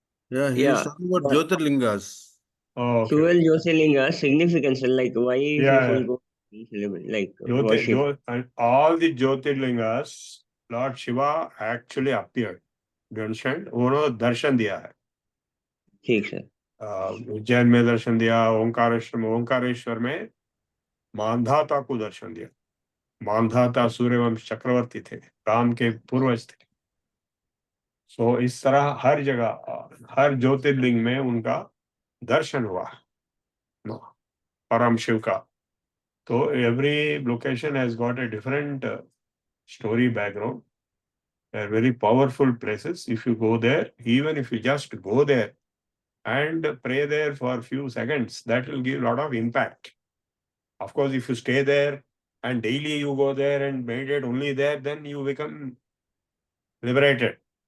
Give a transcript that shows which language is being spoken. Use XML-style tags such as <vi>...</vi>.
<en>Yeah, he is Yeah, talking about but Jyotirlingas. Oh, okay. 12 Jyotirlingas significance, like why Yeah, people go like Jyoti, worship. and all the Jyotirlingas, Lord Shiva actually appeared. Do you understand?</en> <hi>उन्होंने दर्शन दिया है. ठीक sir. Ujjain में दर्शन दिया, ओंकारेश्वर में मानधाता को दर्शन दिया. मानधाता सूर्यवंश चक्रवर्ती थे, राम के पूर्वज थे. सो इस तरह हर जगह हर ज्योतिर्लिंग में उनका दर्शन हुआ परम शिव का.</hi> <en>तो every location has got a different story background. They are very powerful places. If you go there, even if you just go there and pray there for a few seconds, that will give a lot of impact. Of course, if you stay there and daily you go there and meditate only there, then you become liberated.</en>